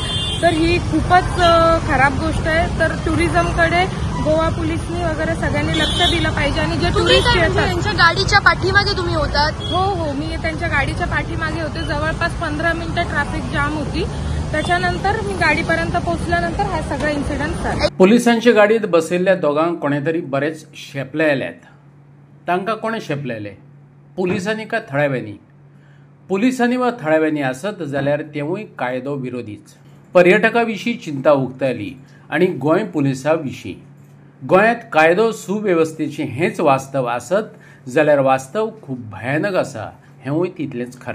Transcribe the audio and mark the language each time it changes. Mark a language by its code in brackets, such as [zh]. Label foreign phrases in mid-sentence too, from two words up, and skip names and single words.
[mr] तर ही खूपच खराब गोष्ट आहे. तर टुरिझमकडे गोवा पोलिसनी वगैरे सगळ्यांनी लक्ष दिलं पाहिजे. आणि जे टुरिस्ट येतात त्यांच्या गाडीच्या पाठीमागे तुम्ही होतात? हो, मी त्यांच्या गाडीच्या पाठीमागे होते. जवळपास 15 मिनिटं ट्रॅफिक जाम होती त्याच्यानंतर मी गाडीपर्यंत पोहोचल्यानंतर हा सगळा इन्सिडेंट झाला. [kok] पोलिसांच्या गाडीत बसलेल्या दोघांक कोणेतरी बरेच शेपलेल्यात. तांकां कोणे शेपलेले? पुलिसांनी काय थळाव्यांनी? पुलिसांनी वा थळाव्यांनी आसत जाल्यार तेवूय कायदो विरोधीच. पर्यटका विशीं चिंता उक्तायली आनी गोंय पुलिसा विशीं. गोंयांत कायदो सुवेवस्थेचें हेंच वास्तव आसत जाल्यार वास्तव खूब भयानक आसा हेंवूय तितलेंच खरें.